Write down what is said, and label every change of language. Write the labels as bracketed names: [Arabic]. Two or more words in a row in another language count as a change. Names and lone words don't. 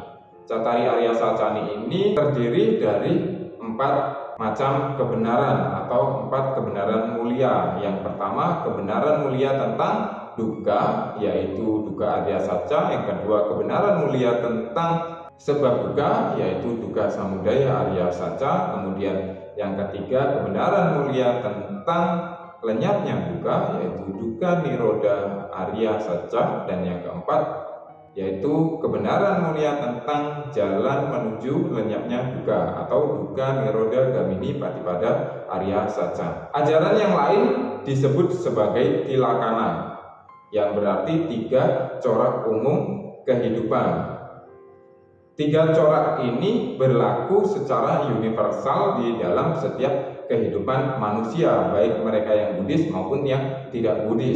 [Pali] Cattari Arya Sacani [Indonesian] ini terdiri dari 4 macam kebenaran atau 4 kebenaran mulia. Yang pertama kebenaran mulia tentang dukkha yaitu [Pali] dukkha Arya Saca. [Indonesian] Yang kedua kebenaran mulia tentang sebab dukkha yaitu [Pali] dukkha samudaya Arya Saca. [Indonesian] Kemudian yang ketiga kebenaran mulia tentang lenyapnya dukkha yaitu [Pali] dukkha nirodha Arya Saca. [Indonesian] Dan yang keempat yaitu kebenaran mulia tentang jalan menuju lenyapnya dukkha atau [Pali] dukkha nirodha gamini patipada Arya Saca. [Indonesian] Ajaran yang lain disebut sebagai tilakana, yang berarti 3 corak umum kehidupan. 3 corak ini berlaku secara universal di dalam setiap kehidupan manusia, baik mereka yang Buddhis maupun yang tidak Buddhis.